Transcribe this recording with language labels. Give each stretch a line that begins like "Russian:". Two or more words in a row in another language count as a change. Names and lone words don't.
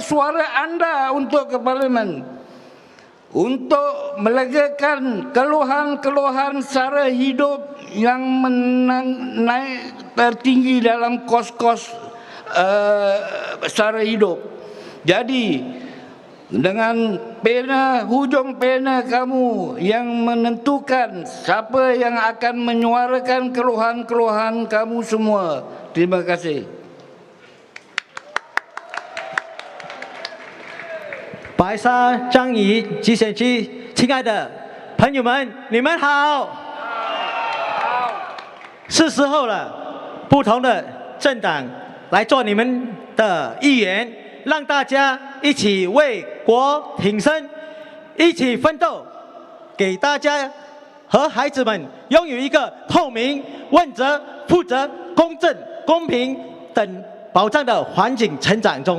Malay: Suara Anda untuk ke Parlimen. Untuk melegakan keluhan-keluhan sara hidup yang naik tertinggi dalam kos-kos sara hidup. Jadi dengan hujung pena kamu yang menentukan siapa yang akan menyuarakan keluhan-keluhan kamu semua. Terima kasih.
Chinese: 白沙张仪集选区，亲爱的朋友们，你们好。是时候了，不同的政党来做你们的议员，让大家一起为国挺身，一起奋斗，给大家和孩子们拥有一个透明、问责、负责、公正、公平等保障的环境成长中。